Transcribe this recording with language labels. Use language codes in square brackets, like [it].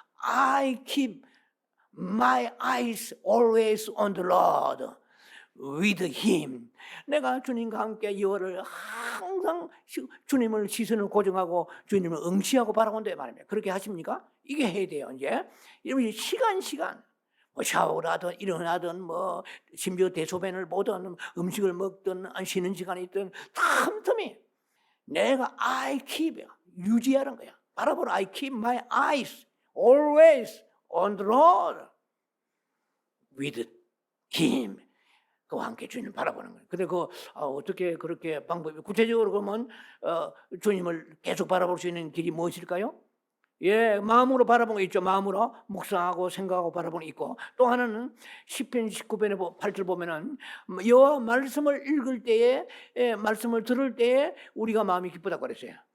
[en] I keep my eyes always on the Lord with him. [ko] 내가 주님과 함께 여호와를 항상 주님을 시선을 고정하고 주님을 응시하고 바라본다 말입니다. 그렇게 하십니까? 이게 해야 돼요. 이제 여러분 시간 뭐 샤워를 하든 일어나든 뭐 심지어 대소변을 보든 음식을 먹든 쉬는 시간이 있든 틈틈이 내가 [en] I keep [ko] 유지하는 거야. 바라보라. [en] I keep my eyes always on the Lord with him. [ko] 그와 함께 주님을 바라보는 거예요. 근데 어떻게 그렇게 방법이 구체적으로 그러면 주님을 계속 바라볼 수 있는 길이 무엇일까요? 예, 마음으로 바라보는 거 있죠. 마음으로 묵상하고 생각하고 바라보는 거 있고 또 하나는 시편 19편의 8절 보면은 여호와 말씀을 읽을 때에 말씀을 들을 때에 우리가 마음이 기쁘다고 그랬어요.